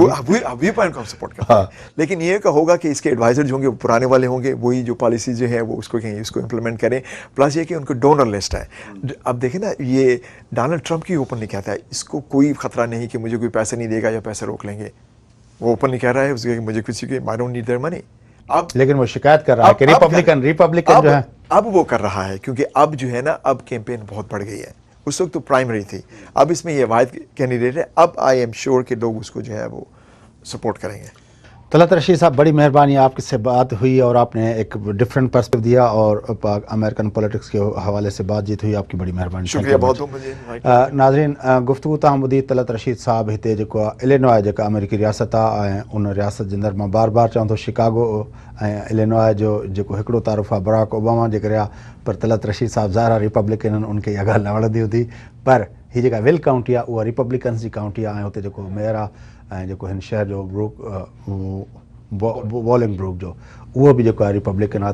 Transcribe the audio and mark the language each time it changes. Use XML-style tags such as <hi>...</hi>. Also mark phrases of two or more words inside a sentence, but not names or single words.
<ur>ویو پوائنٹ کو سپورٹ کرتے ہیں. لیکن یہ کہ ہوگا کہ اس کے ایڈوائزر جو ہوں گے وہ پرانے والے ہوں گے, وہی جو پالیسی جو ہے وہ اس کو کہیں اس کو امپلیمنٹ کریں. پلس یہ کہ ان کو</ur> <en>donor list</en> <ur>ہے. اب دیکھیں نا, یہ ڈونلڈ ٹرمپ کی اوپنلی کہتا ہے اس کو کوئی خطرہ نہیں کہ مجھے کوئی پیسے نہیں دے گا یا پیسے روک لیں گے. وہ اوپنلی کہہ رہا ہے اس کے مجھے کسی کے</ur> <en>I don't need their money.</en> <ur>لیکن وہ شکایت کر رہا ہے کہ ریپبلکن جو ہے اب وہ کر رہا ہے, کیونکہ اب جو ہے نا اب کیمپین بہت بڑھ گئی ہے. اس وقت تو پرائمری تھی, اب اس میں یہ واحد کینڈیڈیٹ ہے. اب</ur> <en>I'm sure</en> <ur>کہ لوگ اس کو جو ہے وہ سپورٹ کریں گے. طلعت رشید صاحب, بڑی مہربانی, آپ سے بات ہوئی اور آپ نے ایک</ur> <en>different perspective</en> <ur>دیا اور</ur> <en>American politics</en> <ur>کے حوالے سے بات چیت ہوئی. آپ کی بڑی مہربانی, شکریہ بہت.</ur> <sd>ناظرین, گفتگو تاں ॿुधी طلعت رشید صاحب हिते जेको आहे इलिनॉय जेका अमेरिकी रियासत आहे ऐं उन रियासत जे अंदरि मां बार बार चवां थो शिकागो ऐं इलिनॉय जो जेको हिकिड़ो तारुफ़ आहे बराक ओबामा जे करे आहे, पर तलत रशीद साहब ज़ाहिर आहे रिपब्लिकन आहिनि, उनखे इहा ॻाल्हि न वणंदी हूंदी. पर हीअ जेका विल काउंटी आहे उहा रिपब्लिकन्स जी काउंटी आहे ऐं हुते जेको मेयर आहे ऐं जेको हिन शहर जो बॉलिंग ब्रूक जो उहो बि जेको आहे रिपब्लिकन आहे.</sd>